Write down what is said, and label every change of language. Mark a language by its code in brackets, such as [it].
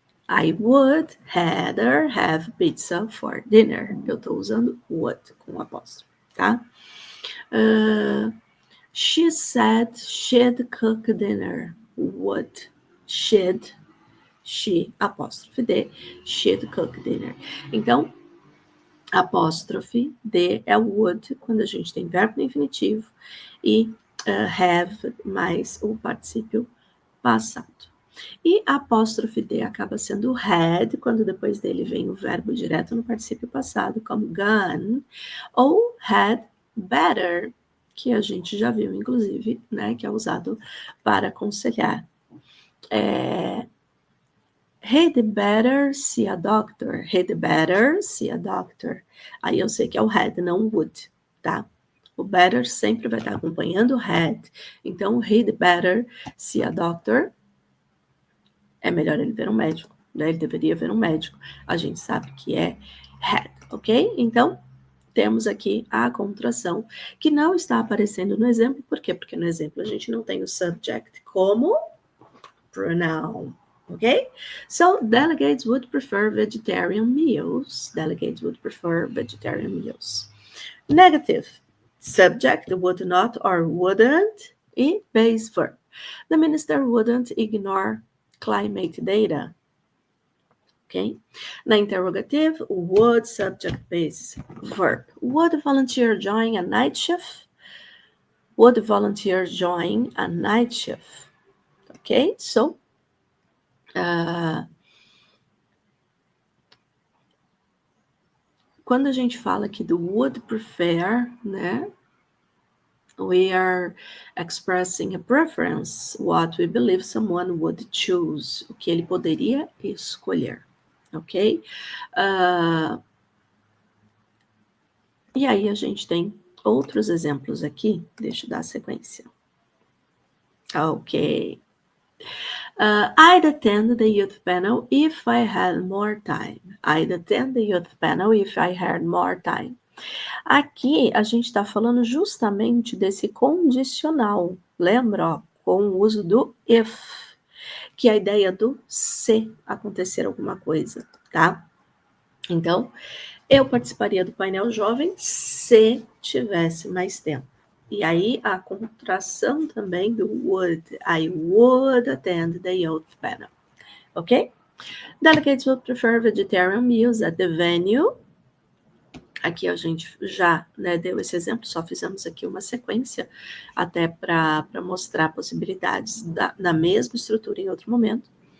[en] I would rather have pizza for dinner. [pt] Eu estou usando would com apóstrofe, tá? [en] She said she'd cook dinner. Would, should, she, apóstrofe D, she'd cook dinner. [pt] Então, apóstrofe D é o would, quando a gente tem verbo no infinitivo, e have mais o particípio passado. E apóstrofe D acaba sendo had, quando depois dele vem o verbo direto no particípio passado, como gone, ou had better, que a gente já viu, inclusive, né, que é usado para aconselhar. [en] He'd better see a doctor. He'd better see a doctor. [pt] Aí eu sei que é o had, não would, tá? O better sempre vai estar acompanhando o had. [en] Então, he'd better see a doctor. [pt] É melhor ele ver um médico, né? Ele deveria ver um médico. A gente sabe que é had, ok? Então, temos aqui a contração, que não está aparecendo no exemplo. Por quê? Porque no exemplo a gente não tem o subject como pronoun, ok? [en] So, delegates would prefer vegetarian meals. Delegates would prefer vegetarian meals. Negative. Subject would not or wouldn't e base verb. The minister wouldn't ignore climate data. Ok? Na interrogative, would subject base verb. Would volunteer join a night shift? Would volunteer join a night shift? Ok? [pt] So, quando a gente fala aqui do would prefer, né? [en] We are expressing a preference, what we believe someone would choose, [pt] o que ele poderia escolher, [en] ok? [pt] E aí a gente tem outros exemplos aqui, deixa eu dar a sequência. Ok. [en] I'd attend the youth panel if I had more time. I'd attend the youth panel if I had more time. [pt] Aqui a gente está falando justamente desse condicional, lembra? Ó, com o uso do if, que é a ideia do se acontecer alguma coisa, tá? Então, eu participaria do painel jovem se tivesse mais tempo. E aí a contração também do would. [en] I would attend the youth panel. Ok? Delegates would prefer vegetarian meals at the venue. [pt] Aqui a gente já, né, deu esse exemplo, só fizemos aqui uma sequência, até para mostrar possibilidades da mesma estrutura em outro momento.